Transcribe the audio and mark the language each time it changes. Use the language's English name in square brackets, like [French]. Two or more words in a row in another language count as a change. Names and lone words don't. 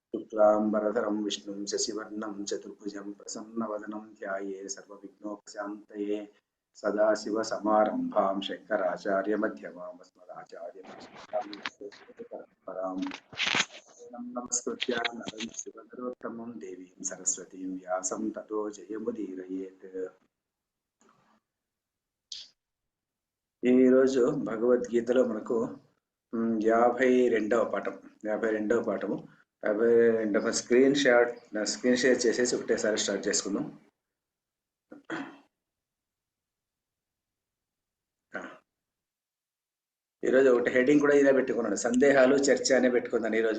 [Sanskrit] शुक्लांबरधरं विष्णुं शशिवर्णं चतुर्भुजं प्रसन्नवदनं ध्याये सर्वविघ्नोपशान्तये सदाशिवसमारम्भां शङ्कराचार्यमध्यमाम् अस्मदाचार्यपरम्पराम् नमस्कृत्य नरं शिवनरोत्तमं देवीं सरस्वतीं व्यासं ततो जयमुदीरयेत्। [Telugu] ఈ రోజు భగవద్గీతలో మనకు 52వ పాఠం 52వ [English] screen share [Telugu] చేసేసి ఒకటేసారి స్టార్ట్ చేసుకుందాం. ఈరోజు ఒకటి హెడ్డింగ్ కూడా ఇదే పెట్టుకున్నాను, సందేహాలు చర్చ అనే పెట్టుకున్నాను ఈరోజు.